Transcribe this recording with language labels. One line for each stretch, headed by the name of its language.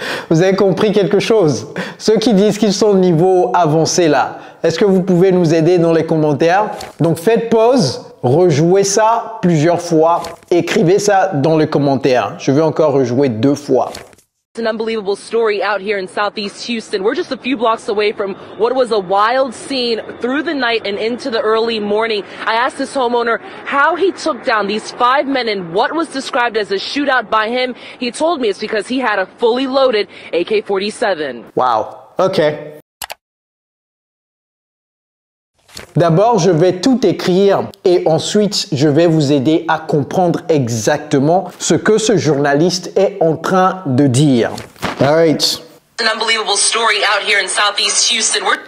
French: Vous avez compris quelque chose? Ceux qui disent qu'ils sont au niveau avancé là, est-ce que vous pouvez nous aider dans les commentaires? Donc faites pause. Rejouez ça plusieurs fois. Écrivez ça dans les commentaires. Je vais encore rejouer 2 fois.
English: It's an unbelievable story out here in Southeast Houston. We're just a few blocks away from what was a wild scene through the night and into the early morning. I asked this homeowner how he took down these 5 men in what was described as a shootout by him. He told me it's because he had a fully loaded AK-47. Wow. OK.
French: D'abord, je vais tout écrire et ensuite, je vais vous aider à comprendre exactement ce que ce journaliste est en train de dire.
English: All right. It's an unbelievable story out here in Southeast Houston.